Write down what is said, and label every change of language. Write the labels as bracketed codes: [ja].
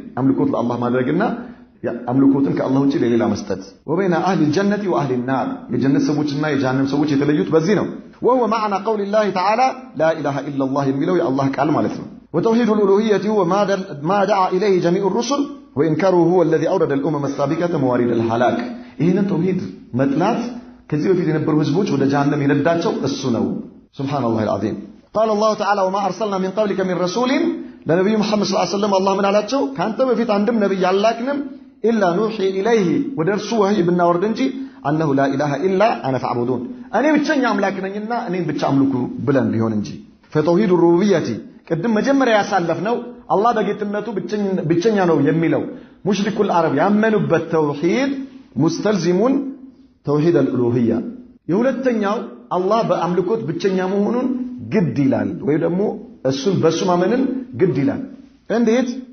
[am] አምልኮት ለአላህ ማድረግና አምልኮትን ከአላህ ውጪ ለሌላ መስጠት። [ar] وبين اهل الجنه واهل النار [am] የጀነት ሰዎችና የጀሃነም ሰዎች የተለዩት በዚህ ነው። [ar] وهو معنى قول الله تعالى لا اله الا الله [am] የሚለው የአላህ ቃል ማለት ነው። [ar] وتوحيد الالوهيه هو ما دعا اليه جميع الرسل وانكاره هو الذي اورد الامم السابقه موارد الهلاك [am] ይህንን ተውሂድ መጥላት ከዚህ በፊት የነበሩ ህዝቦች ወደ ጀሃነም የነዳቸው እሱ ነው። [ar] ሱብሃንአላህ العظيم. قال الله تعالى وما ارسلنا من قبلك من رسول [am] ለነብዩ መሐመድ ሰለላሁ ዐለይሂ ወሰለም አላህ ምን አላቸው? ካንተ በፊት አንድም ነብይ አላክንም ኢላ ኑሂ ኢለይሂ ወደ እርሱ ወህይ ብናወርድ እንጂ አነሁ ላ ኢላሃ ኢላ አነ ፈዕቡዱን እኔ ብቸኛ አምላክ ነኝና እኔን ብቻ አምልኩ ብለን ቢሆን እንጂ። ፈተውሂድ ሩቡቢየቲ ቅድም መጀመሪያ ያሳለፍነው አላህ በጌትነቱ ብቸኛ ነው የሚለው ሙሽሪኩል አረብ ያመኑበት ተውሂድ ሙስተልዚሙን ተውሂድ አልኡሉሂያ የሁለተኛው አላህ በአምልኮት ብቸኛ መሆኑን ግድ ይላል ወይ ደግሞ እሱን በሱ ማመንን ግድ ይላል። እንዴት?